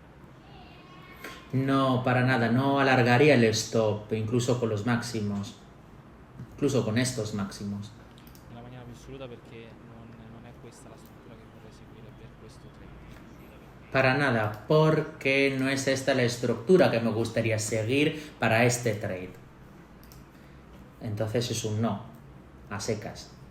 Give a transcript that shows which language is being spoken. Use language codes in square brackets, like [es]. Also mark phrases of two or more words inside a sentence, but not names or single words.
[es] No, para nada, no alargaría el stop, incluso con los máximos. Incluso con estos máximos. [it] Nella maniera più assoluta perché non è questa la struttura che vorrei seguire per questo trade. [es] Para nada, porque no es esta la estructura que me gustaría seguir para este trade. Entonces es un no, a secas.